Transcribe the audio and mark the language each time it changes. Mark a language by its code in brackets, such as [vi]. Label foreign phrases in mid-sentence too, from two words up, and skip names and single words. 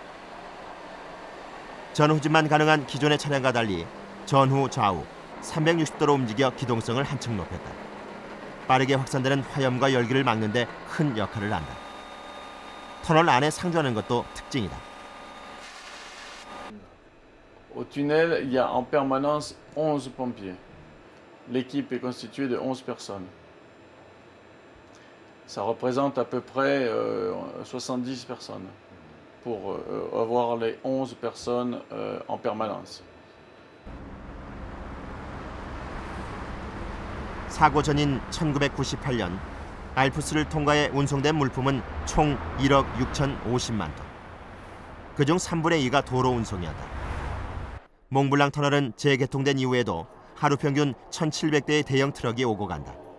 [ko] 전후진만 가능한 기존의 차량과 달리 전후 좌우 360도로 움직여 기동성을 한층 높였다. 빠르게 확산되는 화염과 열기를 막는 데 큰 역할을 한다. 터널 안에 상주하는 것도 특징이다. [fr] Au tunnel, il y a en permanence 11 pompiers. L'équipe est constituée de 11 personnes. Ça représente à peu près 70 personnes pour avoir les 11 personnes en permanence. [ko] 사고 전인 1998년 알프스를 통과해 운송된 물품은 총 1억 6,050만 톤. 그중 3분의 2가 도로 운송이었다. 몽블랑 터널은 재개통된 이후에도 하루 평균 1,700대의 대형 트럭이 오고 간다.